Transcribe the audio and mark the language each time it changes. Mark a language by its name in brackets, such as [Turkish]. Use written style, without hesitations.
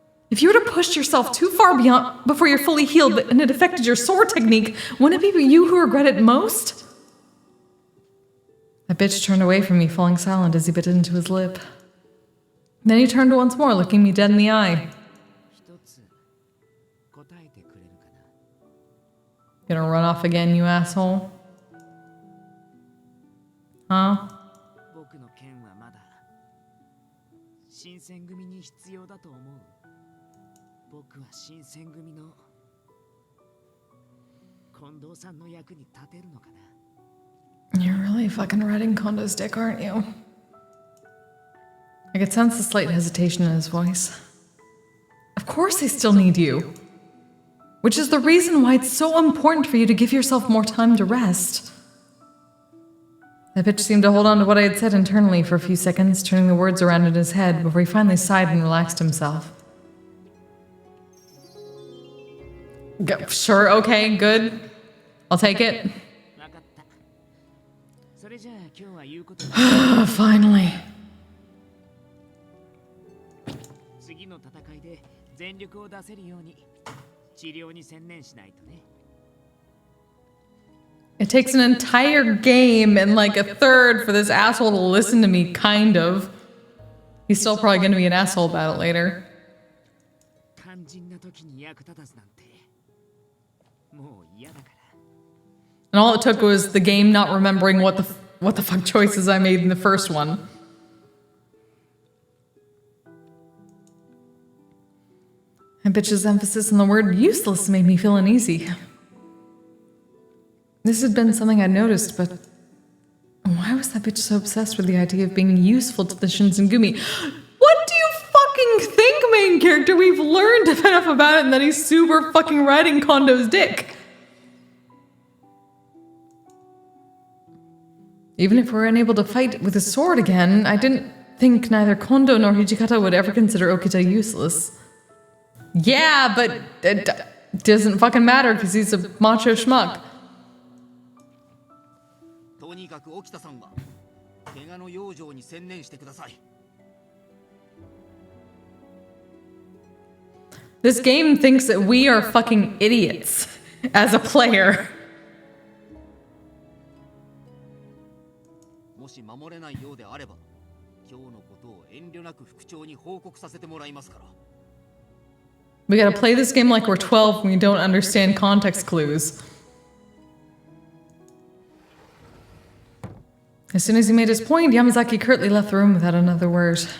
[English] If you were to push yourself too far beyond before you're fully healed and it affected your sword technique, wouldn't it be you who regret it most? That bitch turned away from me, falling silent as he bit into his lip. Then he turned once more, looking me dead in the eye. [Japanese] 一つ答えてくれるかな [English] Gonna run off again, you asshole? Huh? [Japanese] 僕の剣はまだ新選組に必要だと思う僕は新選組の近藤さんの役に立てるのかな [English] You're really fucking riding Kondo's dick, aren't you? I could sense a slight hesitation in his voice. Of course I still need you. Which is the reason why it's so important for you to give yourself more time to rest. That bitch seemed to hold on to what I had said internally for a few seconds, turning the words around in his head before he finally sighed and relaxed himself. Sure, okay, good. I'll take it. [Japanese] 分かったそれじゃあ今日は言うことに [English] Finally. [Japanese] 次の戦いで全力を出せるように治療に専念しないとね [English] It takes an entire game and like a third for this asshole to listen to me, kind of. He's still probably gonna be an asshole about it later. [Japanese] 肝心な時に役立たずなんてもう嫌だから [English] And all it took was the game not remembering what the fuck choices I made in the first one. And bitch's emphasis on the word useless made me feel uneasy. This had been something I'd noticed, but why was that bitch so obsessed with the idea of being useful to the Shinsengumi? What do you fucking think, main character? We've learned enough about it and that he's super fucking riding Kondo's dick. Even if we're unable to fight with a sword again, I didn't think neither Kondo nor Hijikata would ever consider Okita useless. Yeah, but it doesn't fucking matter because he's a macho schmuck. [Japanese] とにかく沖田さんは怪我の養生に専念してください [English] This game thinks that we are fucking idiots as a player. [Japanese] もし守れないようであれば今日のことを遠慮なく副長に報告させてもらいますから [English] We gotta play this game like we're 12 and we don't understand context clues. As soon as he made his point, Yamazaki curtly left the room without another word.